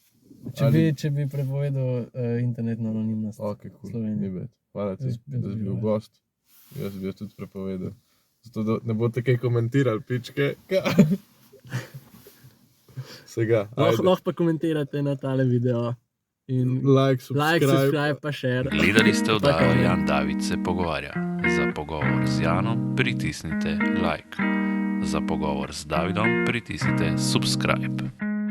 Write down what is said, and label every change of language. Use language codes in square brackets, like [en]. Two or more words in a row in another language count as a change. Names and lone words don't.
[sl] Če bi prepovedal internetno anonimnost Ok, v cool. Ni Sloveniji. bed. Hvala ti, Jaz bi da si bil bil, ja. gost. Jaz bi jo tudi prepovedal. Zato da ne boste kaj komentirali, pičke. Vsega. Lahko pa komentirate na tale video. In Like, subscribe pa share. Gledali ste oddajo Jan David se pogovarja. Za pogovor z Janom pritisnite like. Za pogovor z Davidom pritisnite subscribe.